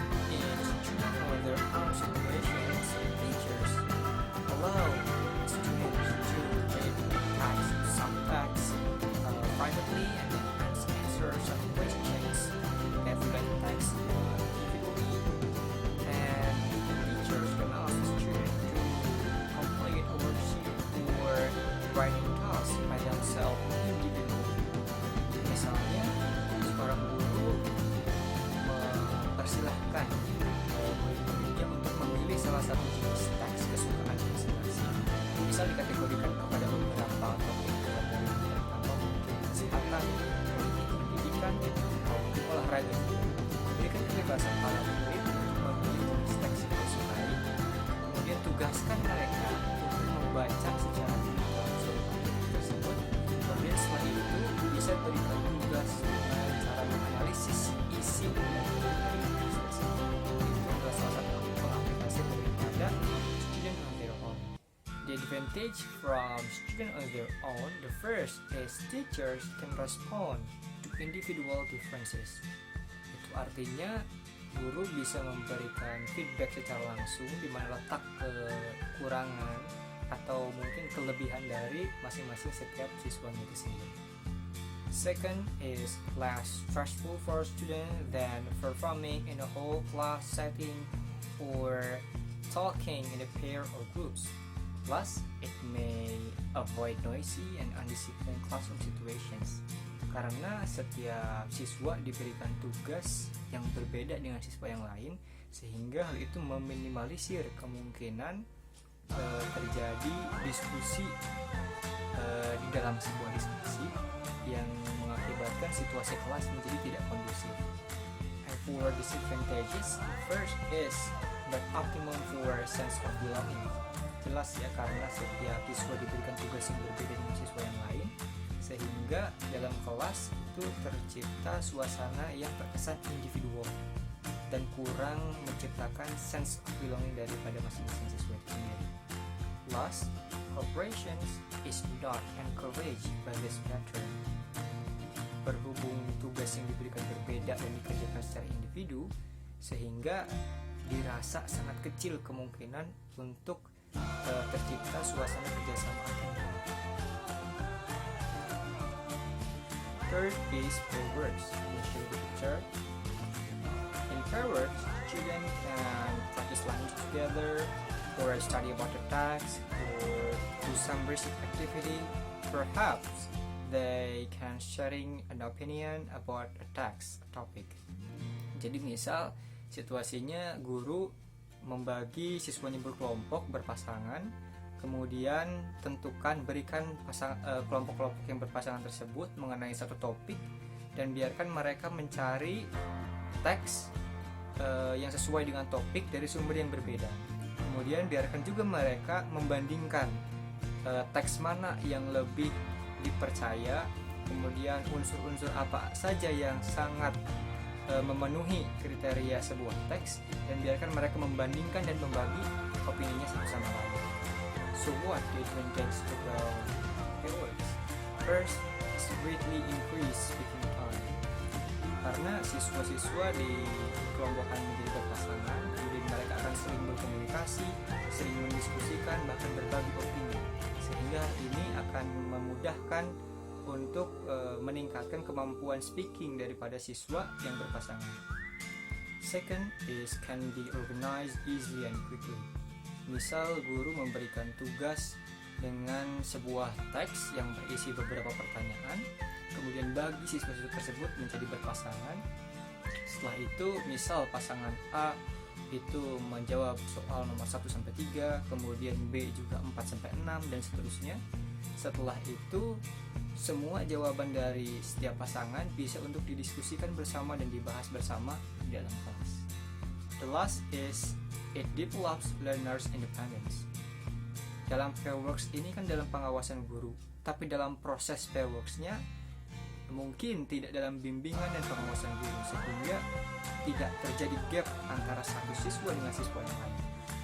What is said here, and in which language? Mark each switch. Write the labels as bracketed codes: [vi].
[en] In student on their own situations, teachers allow students to take some tasks privately and then answer some questions, evaluate tasks individually, and teachers can ask the student to complete a worksheet or writing tasks by themselves individually. [id] Misalnya, seorang guru mempersilahkan murid-muridnya untuk memilih salah satu jenis teks kesukaan masing-masing. Misal dikategorikan kepada beberapa topik, dari mungkin kesehatan, politik, pendidikan, atau olahraga. Berikan kebebasan para murid untuk memilih jenis teks yang disukai, kemudian tugaskan mereka untuk membaca secara langsung tersebut. Kemudian setelah itu bisa berikan tugas dengan cara menganalisis isi dari teks tersebut. Itu adalah salah satu aplikasi daripada student on their own. [en] The advantage from student on their own, the first is teachers can respond to individual differences. [id] Itu artinya guru bisa memberikan feedback secara langsung di mana letak kekurangan atau mungkin kelebihan dari masing-masing setiap siswanya itu sendiri. [en] Second is less stressful for a student than performing in a whole class setting or talking in a pair or groups. Plus, it may avoid noisy and undisciplined classroom situations. [id] Karena setiap siswa diberikan tugas yang berbeda dengan siswa yang lain, sehingga hal itu meminimalisir kemungkinan terjadi diskusi di dalam sebuah diskusi yang mengakibatkan situasi kelas menjadi tidak kondusif. [en] And for disadvantages, first is that optimum for sense of belonging. [id] Jelas ya, karena setiap siswa diberikan tugas yang berbeda dengan siswa yang lain, sehingga dalam kelas itu tercipta suasana yang terkesan individual dan kurang menciptakan sense of belonging daripada masing-masing siswa itu sendiri. [en] Plus, cooperation is not encouraged by this pattern. [id] Berhubung tugas yang diberikan berbeda dan dikerjakan secara individu, sehingga dirasa sangat kecil kemungkinan untuk tercipta suasana kerjasama antar murid. [en] Third is pair works. We'll show the picture. In pair works, students can practice language together, or study about the text, or do some research activity. Perhaps they can sharing an opinion about a text topic. [id] Jadi misal situasinya guru membagi siswanya berkelompok, berpasangan, kemudian berikan kelompok-kelompok yang berpasangan tersebut mengenai satu topik, dan biarkan mereka mencari teks yang sesuai dengan topik dari sumber yang berbeda. Kemudian biarkan juga mereka membandingkan teks mana yang lebih dipercaya, kemudian unsur-unsur apa saja yang sangat memenuhi kriteria sebuah teks, dan biarkan mereka membandingkan dan membagi opininya satu sama lain. [en] So what the advantage about pair works? First is greatly increase speaking time. [id] Karena siswa-siswa dikelompokkan menjadi berpasangan, kemudian mereka akan sering berkomunikasi, sering mendiskusikan, bahkan berbagi opini, sehingga ini akan memudahkan untuk meningkatkan kemampuan speaking daripada siswa yang berpasangan. [en] Second is can be organized easily and quickly. [id] Misal guru memberikan tugas dengan sebuah teks yang berisi beberapa pertanyaan, kemudian bagi siswa-siswa tersebut menjadi berpasangan. Setelah itu misal pasangan A itu menjawab soal nomor 1-3, kemudian B juga 4-6 dan seterusnya. Setelah itu semua jawaban dari setiap pasangan bisa untuk didiskusikan bersama dan dibahas bersama di dalam kelas. [en] The last is it develops learners' independence. [id] Dalam pair works ini kan dalam pengawasan guru, tapi dalam proses pair works-nya mungkin tidak dalam bimbingan dan pengawasan guru, sehingga tidak terjadi gap antara satu siswa dengan siswa yang lain.